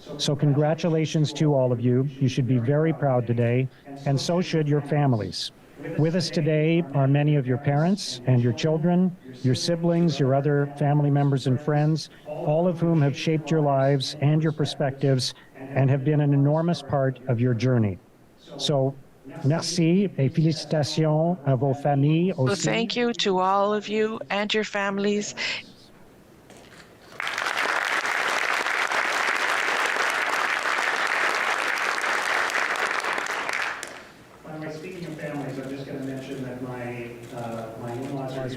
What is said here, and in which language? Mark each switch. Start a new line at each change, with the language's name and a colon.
English: So congratulations to all of you. You should be very proud today, and so should your families. With us today are many of your parents and your children, your siblings, your other family members and friends, all of whom have shaped your lives and your perspectives and have been an enormous part of your journey.
French: So, merci et félicitations à vos familles aussi.
English: So thank you to all of you and your families. Speaking of families, I'm just going to mention that my in-laws